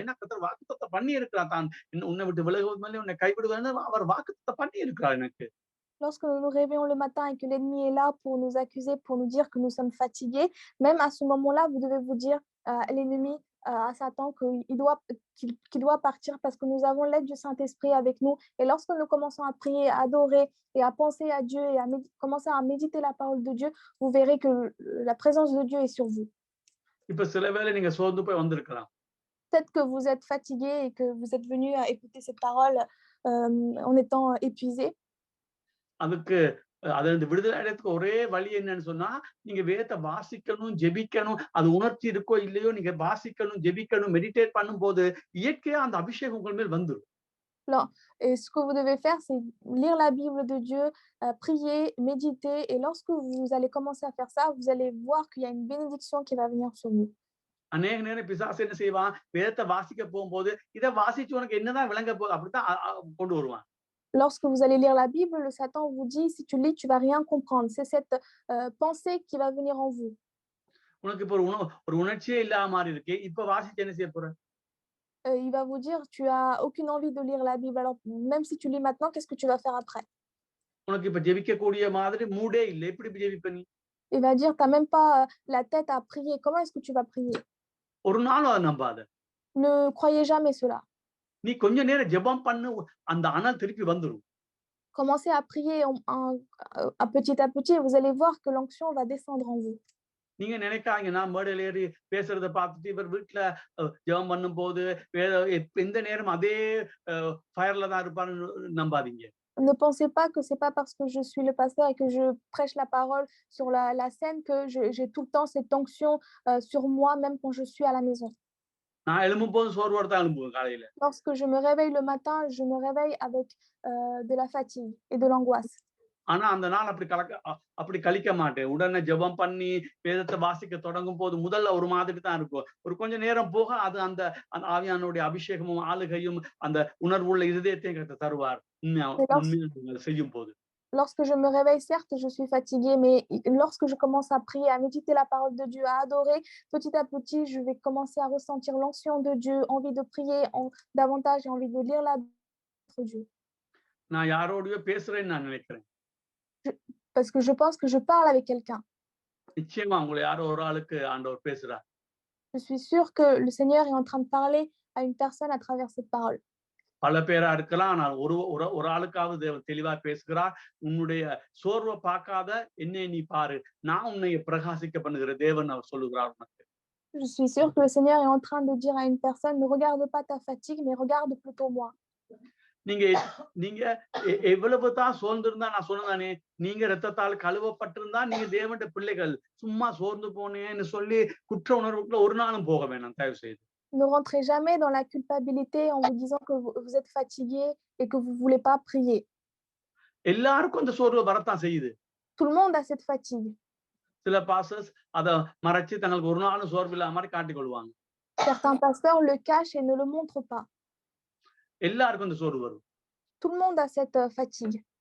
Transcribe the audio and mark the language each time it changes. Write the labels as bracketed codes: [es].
[ta] ஏன்னா கர்த்தர் வாக்குத்தத்தம் பண்ணி இருக்கிறார். தான் உன்னை விட்டு விலகுவது மேலே உன்னை கைவிடுவேன்னு அவர் வாக்குத்தத்தம் பண்ணி இருக்கிறார் எனக்கு. [fr] Lorsque nous nous réveillons le matin et que l'ennemi est là pour nous accuser, pour nous dire que nous sommes fatigués, même à ce moment-là, vous devez vous dire à l'ennemi, à Satan, qu'il doit partir parce que nous avons l'aide du Saint-Esprit avec nous. Et lorsque nous commençons à prier, à adorer et à penser à Dieu et à commencer à méditer la parole de Dieu, vous verrez que la présence de Dieu est sur vous. [ta] இப்ப சில வேளை நீங்க சோர்ந்து போய் வந்திருக்கலாம். [fr] Peut-être que vous êtes fatigué et que vous êtes venu à écouter cette parole en étant épuisé. [ta] அதுக்கு அதுல விடுதலை அடையறதுக்கு ஒரே வழி என்னன்னு சொன்னா, நீங்க வேதத்தை வாசிக்கணும், ஜெபிக்கணும். அது உணர்ச்சி இருக்கோ இல்லையோ நீங்க வாசிக்கணும், ஜெபிக்கணும், மெடிடேட் பண்ணும்போது இயற்கையா அந்த அபிஷேகம் உங்கள் மேல் வந்துரும். [fr] Non. Et ce que vous devez faire, c'est lire la Bible de Dieu, prier, méditer. Et lorsque vous allez commencer à faire ça, vous allez voir qu'il y a une bénédiction qui va venir sur vous. [ta] அநேக நேரம் பிசாசு என்ன செய்வான், வேதத்தை வாசிக்க போகும்போது, இதை வாசிச்சு உனக்கு என்னதான் விளங்க போகுது அப்படித்தான் கொண்டு வருவான். [fr] Lorsque vous allez lire la Bible, le Satan vous dit, si tu lis, tu vas rien comprendre. C'est cette pensée qui va venir en vous. [ta] உனக்கு இப்ப ஒரு உணர்ச்சியே இல்லாத மாதிரி இருக்கு. இப்ப வாசிச்சு என்ன செய்ய போற? [fr] Il va vous dire, tu as aucune envie de lire la Bible. Alors, même si tu lis maintenant, qu'est-ce que tu vas faire après? [ta] உனக்கு இப்ப ஜெபிக்கக்கூடிய மாதிரி மூடே இல்லை. எப்படி ஜெபிப்ப நீ? [fr] Il va dire, tu n'as même pas la tête à prier. Comment est-ce que tu vas prier? [ta] ஒரு நாளும் அதை நம்பாத. [fr] Ne croyez jamais cela. [ta] நீ கொஞ்ச நேரம் ஜெபம் பண்ணு, அந்த அனல் திருப்பி வந்துரும். [fr] Commencez à prier à petit et vous allez voir que l'onction va descendre en vous. [ta] நீங்க நினைக்காங்க நான் மேடையில ஏறி பேசுறத பார்த்துட்டு இவர் வீட்டுல ஜெபம் பண்ணும் போது எந்த நேரம் அதே ஃபயர்ல தான் இருப்பாருன்னு நம்பாதீங்க. [fr] Ne pensez pas que c'est pas parce que je suis le pasteur et que je prêche la parole sur la scène que j'ai tout le temps cette onction, sur moi, même quand je suis à la maison. [ta] நான் எழும்பும்போது சோர்வோட தான் எழும்புவேன் காலையில. [fr] Lorsque je me réveille le matin, je me réveille avec, de la fatigue et de l'angoisse. [ta] ஆனா அந்த நாள் அப்படி கழிக்க மாட்டேன். உடனே ஜெபம் பண்ணி, வேதத்த வாசிக்க தொடங்கும்போது முதல்ல ஒரு மாதிரி தான் இருக்கும். ஒரு கொஞ்ச நேரம் போக அது அந்த அந்த ஆவியானவருடைய அபிஷேகமும், ஆளுகையும், அந்த உணர்வுள்ள இருதயத்தையும் கர்த்தர் தருவார். உண்மையா [fr] Et [ta] உண்மையா நீங்க செய்யும்போது. [fr] lorsque je me réveille, certes, je suis fatiguée, mais lorsque je commence à prier, à méditer la parole de Dieu, à adorer, petit à petit, je vais commencer à ressentir l'onction de Dieu, envie de prier davantage et envie de lire la Bible de Dieu. [ta] நான் யாரோடயோ பேசுறேன்னு நான் நினைக்கிறேன். [fr] Parce que je pense que je parle avec quelqu'un. [ta] நிச்சயமா உங்கள யாரோ ஒரு ஆளுக்கு ஆண்டவர் பேசுறார். [fr] Je suis sûre que le Seigneur est en train de parler à une personne à travers cette parole. [ta] பல பேரா இருக்கலாம். ஆனால் ஒரு ஒரு ஒரு ஆளுக்காவது தேவன் தெளிவா பேசுகிறார். உன்னுடைய சோர்வ பார்க்காத என்னை நீ பாரு. நான் உன்னை பிரகாசிக்க பண்ணுகிற தேவன் அவர் சொல்லுகிறார் உனக்கு. [fr] Je suis sûre que le Seigneur est en train de dire à une personne, ne regarde pas ta fatigue, mais regarde plutôt moi. [ta] நீங்க நீங்க எவ்வளவு தான் சோர்ந்திருந்தா நான் சொன்னதானே, நீங்க இரத்தத்தால் கழுவப்பட்டிருந்தா நீங்க தேவனுடைய பிள்ளைகள். சும்மா சோர்ந்து போனேன்னு சொல்லி குற்ற உணர்வுக்குள்ள ஒரு நாளும் போக வேணாம் தயவு செய்து. [fr] Ne rentrez jamais dans la culpabilité en vous disant que vous êtes fatigué et que vous ne voulez pas prier. [ta] எல்லாருக்கும் அந்த சோர்வு வரத்தான் செய்யுது. [fr] Tout le monde a cette fatigue. [ta] சில பாஸ்டர்ஸ் அத மறைச்சு தங்களுக்கு ஒரு நாளும் சோர்வு இல்லாத மாதிரி காட்டிக் கொள்வாங்க. [fr] Certains pasteurs le cachent et ne le montrent pas. [ta] எல்லாருக்கும் இந்த சோர்வு வரும். [fr] Tout le monde a cette fatigue.